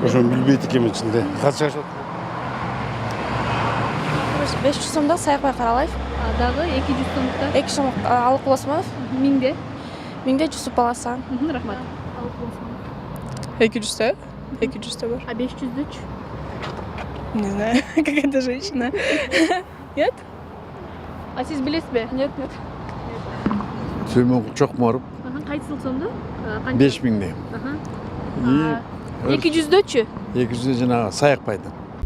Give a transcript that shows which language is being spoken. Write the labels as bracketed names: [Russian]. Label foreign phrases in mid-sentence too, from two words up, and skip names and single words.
[Kyrgyz] Ошону билбейт экенмин ичинде. Канча жашап? 500 сомдо Саякбай Каралаев. Дагы 200 сомдукта? 2 сом Алыкул Осмонов. 1000де? 1000де Жусуп Алсан. Рахмат. 200-те? 200-те бар. 500дөчү? [Russian] Не знаю, какая-то женщина. Нет? [Kyrgyz] Сиз билесизби? [Russian] Нет. [Kyrgyz] Сүймөнкулчок Моруп Кайсыл сомду? 5000 дем. 200дөчү? 200 жанагы Саякбайдан.